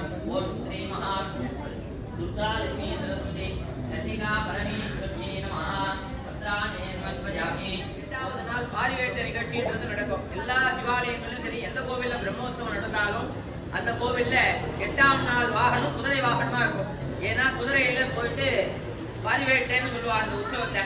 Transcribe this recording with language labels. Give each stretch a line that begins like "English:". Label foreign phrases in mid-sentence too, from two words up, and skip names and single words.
Sanskrit: ओम श्री महा दुर्गा लक्ष्मी सरस्वती चंडिका परमेश्वरी नमः பத்ரானே நமஸ்பஜாமி.
Tamil: 8வது நாள் பாரிவேட்ட நிகழ்ச்சின்றது நடக்கும். எல்லா சிவாலயங்களிலும் சரி, எந்த கோவில்ல பிரம்மோற்சவம் நடந்தாலும் அந்த கோவில்ல 8ஆம் நாள் வாகனம் குதிரை வாகனமா இருக்கும். ஏன்னா குதிரையில போயிட்டு பாரிவேட்டைன்னு சொல்லுவாங்க அந்த உற்சவத்தை.